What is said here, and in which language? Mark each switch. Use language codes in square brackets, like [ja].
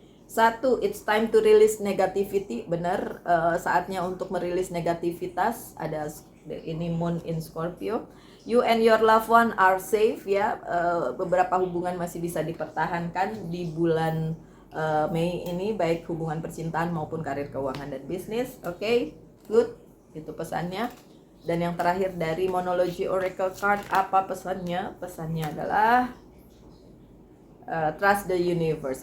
[en] Satu, it's time to release negativity. [id] Benar, saatnya untuk merilis negativitas. Ada ini [en] moon in Scorpio. You and your loved one are safe ya. [id] Beberapa hubungan masih bisa dipertahankan di bulan Mei ini, baik hubungan percintaan maupun karir, keuangan dan bisnis. Oke, good. Itu pesannya. Dan yang terakhir dari monologi oracle card, apa pesannya? Pesannya adalah [en] trust the universe.